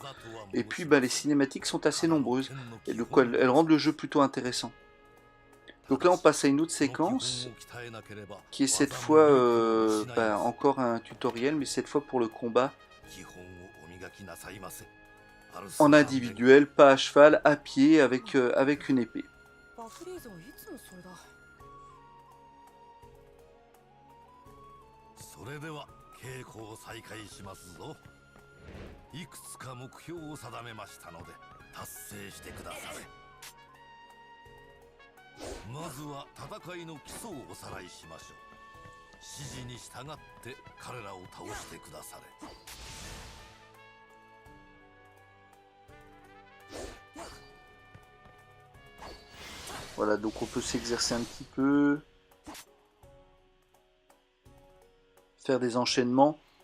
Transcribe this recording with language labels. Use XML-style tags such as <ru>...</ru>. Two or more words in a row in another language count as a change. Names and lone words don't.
<fr>Et puis les cinématiques sont assez nombreuses, et de quoi elles rendent le jeu plutôt intéressant. Donc là on passe à une autre séquence, qui est cette fois encore un tutoriel, mais cette fois pour le combat en individuel, pas à cheval, à pied, avec une épée.</fr> <ja>バフリーザはいつもそれだ。それでは稽古を再開しますぞ。いくつか目標を定めましたので達成してくだされ。まずは戦いの基礎をおさらいしましょう。指示に従って彼らを倒してくだされ。</ja> <fr>Voilà, donc on peut s'exercer un petit peu, faire des enchaînements.</fr>